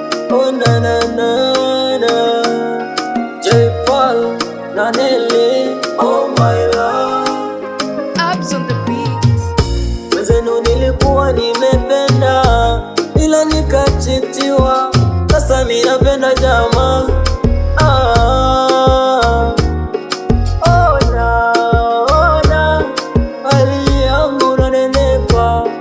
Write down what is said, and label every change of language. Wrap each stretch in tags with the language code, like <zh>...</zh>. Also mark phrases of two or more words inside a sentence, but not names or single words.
<en>Oh, na, na, na, na. J Paul na Nelly. Oh, my love. Abs on the beat.</en> <sw>Mwenzenu nilikuwa nimependa, ila nikachitiwa. Sasa mi napenda jamaa. Ah, ona, ona, hali yangu nanenepa.</sw>